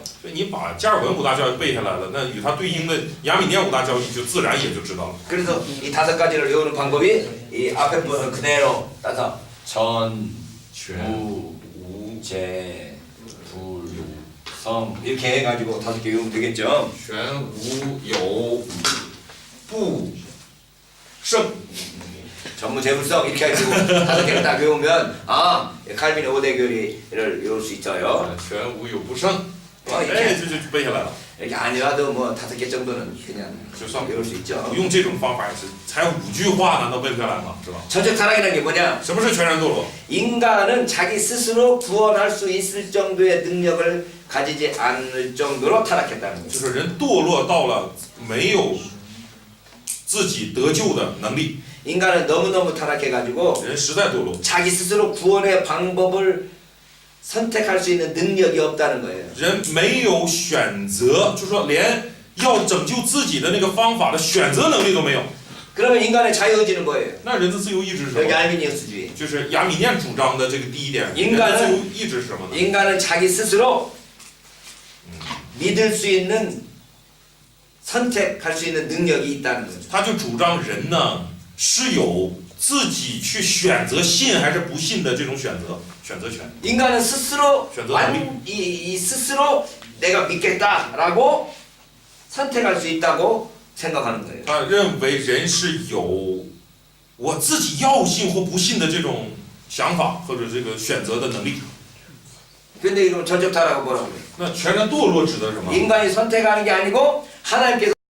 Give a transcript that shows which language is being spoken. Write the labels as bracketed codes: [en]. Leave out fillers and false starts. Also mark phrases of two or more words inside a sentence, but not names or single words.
[zh] 所以你把加尔文五大教义背下来了，那与它对应的亚米念五大教义就自然也就知道了。 [ko] 그래서 이 다섯 가지를 외우는 방법이 이 앞에 부분을 그대로 따서 전, [zh] 全 [ko] 무, 재, 불, 성 이렇게 해가지고 다섯 개 외우면 되겠죠. [zh] 全无有不胜 [ko] 전무재물성 이렇게 해가지고 다섯 개를 딱 외우면 칼빈의 5대 교리를 외울 수 있어요. [zh] 全无有不胜， [ko] 이렇게, [zh] 哎，就背下来了。 [ko] 이렇게 아니라도 뭐 다섯 개 정도는 그냥 [zh] 就算 [ko] 외울 수 있죠. [zh] 用这种方法也是，才5句话，难道背不下来吗？是吧？ [ko] 전적 타락이라는 게 뭐냐? [zh] 什么是全然堕落？ [ko] 인간은 자기 스스로 구원할 수 있을 정도의 능력을 가지지 않을 정도로 타락했다는 [zh] 就 [ko] 거죠. [zh] 是人堕落到了没有自己得救的能力， [ko] 인간은 너무너무 타락해가지고 [zh] 人实在堕落， [ko] 자기 스스로 구원의 방법을 선택할 수 있는 능력이 없다는 거예요. [zh] 人没有选择，就说连要拯救自己的那个方法的选择能力都没有。 [ko] 그러면 인간의 자유의지는 뭐예요? [zh] 那人的自由意志是什 [ko] 여기 [zh] 么？ [ko] 알미니우스주의. [zh] 就是亚米念主张的这个第一点， [ko] 인간은 [zh] 人的自由意志是什么呢？ [ko] 인간은 자기 스스로 믿을 수 있는 선택할 수 있는 능력이 있다는 거죠. [zh] 他就主张人呢是有自己去选择信还是不信的这种选择权。 [ko] 인간은 스스로 [zh] 选择 [ko] 이 스스로 내가 믿겠다라고 선택할 수 있다고 생각하는 거예요. [zh] 他认为人是有我自己要信或不信的这种想法或者这个选择的能力。 [ko] 근데 이런 전적 타락은 뭐라고 그래요? [zh] 那全然堕落指的是什么？ [ko] 인간이 선택하는 게 아니고 하나님께서